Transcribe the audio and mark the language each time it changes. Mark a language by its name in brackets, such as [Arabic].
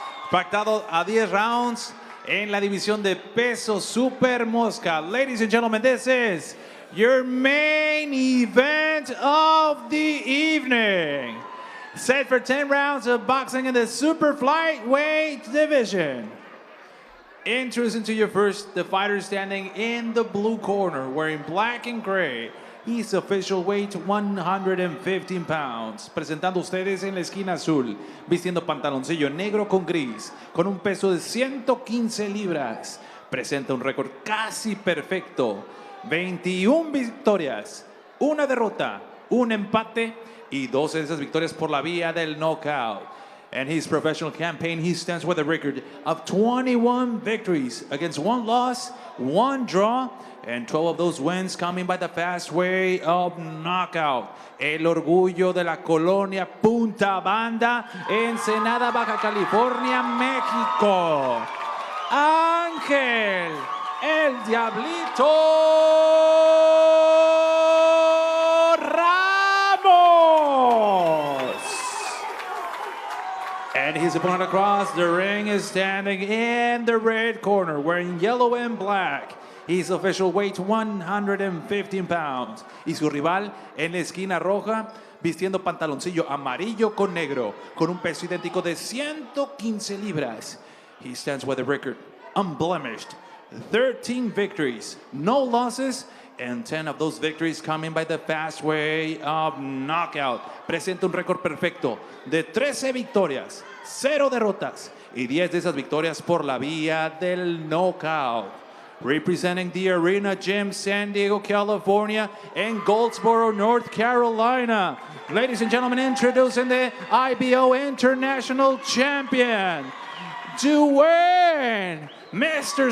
[Spanish] Pactado a 10 rounds en la división de peso super mosca. [English] Ladies and gentlemen, this is your main event of the evening. Set for 10 rounds of boxing in the super flyweight division. Introducing to you first, the fighter standing in the blue corner, wearing black and gray. His official weight, 115 pounds. [Spanish] Presentando ustedes en la esquina azul, vistiendo pantaloncillo negro con gris, con un peso de 115 libras. Presenta un récord casi perfecto. 21 victorias, una derrota, un empate y 12 de esas victorias por la vía del knockout. [English] And his professional campaign, he stands with a record of 21 victories against 1 loss, 1 draw, and 12 of those wins coming by the fast way of knockout. [Spanish] El orgullo de la colonia Punta Banda, Ensenada, Baja California, México. Ángel, el Diablito Ramos. [English] And his opponent across the ring is standing in the red corner, wearing yellow and black. His official weight, 115 pounds. [Spanish] Y su rival en la esquina roja, vistiendo pantaloncillo amarillo con negro, con un peso idéntico de 115 libras. [English] He stands with a record unblemished. 13 victories, no losses, and 10 of those victories coming by the fast way of knockout. [Spanish] Presenta un récord perfecto de 13 victorias, 0 derrotas y 10 de esas victorias por la vía del knockout. [English] representing the Arena Gym, San Diego, California, and Goldsboro, North Carolina. Ladies and gentlemen, introducing the IBO International Champion, Dewayne, Mr.